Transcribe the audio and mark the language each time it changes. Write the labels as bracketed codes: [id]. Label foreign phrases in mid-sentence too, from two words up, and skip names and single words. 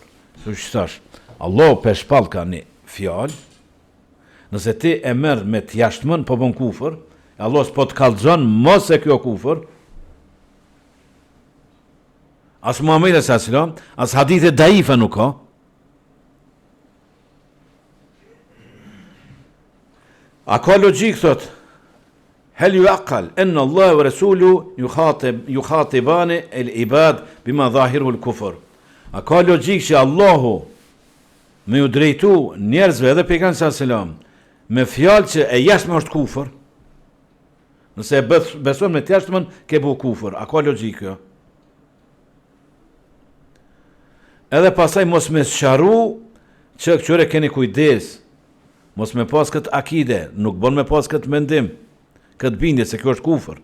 [sq] Që që thash, Allah për shpall ka një fjalë, nëse ti e merr me t'jashtëmën, po bën kufër, Allah s'po të kallëzon mos e kjo kufër, as Muhamedi [ar] صلى الله عليه وسلم, [sq] as hadithe daife nuk ka. A ka logjik thot? [ar] هل يعقل أن الله ورسوله يخاطبان العباد بما ظاهره الكفر. [sq] A ka logjik që Allahu me ju drejtu njerëzve edhe pejgamberi [ar] صلى الله عليه وسلم [sq] me fjalë që e jashtme është kufër. Nëse e beson me të jashtmen, ke bu kufër. A ka logjik kjo? Edhe pasaj mos me sqaru që këtyre keni kujdes, mos me pas këtë akide, nuk bon me pas këtë mendim, këtë bindje se kjo është kufër.